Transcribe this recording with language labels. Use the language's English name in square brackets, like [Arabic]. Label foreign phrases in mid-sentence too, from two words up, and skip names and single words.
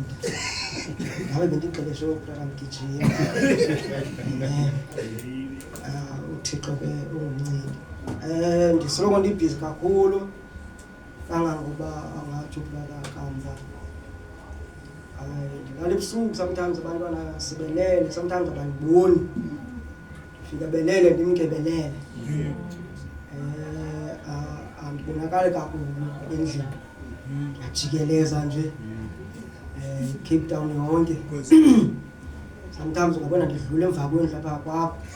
[Xhosa] Ngabe bendigqeleshe brother mgijima. Uthixo ke ungumncindi. Ndisoloko ndibhizi kakhulu kangangoba angathi ukulala kamva. Ndilala ebusuku sometimes abantwana sibelele, sometimes abaniboni. Fika belele ndimgebelele. Andibonakali kakhulu endlini. Ajikeleza nje. Cape Town yonke. Sometimes ungabona ndidlula emva kwendlu lapha kwakho.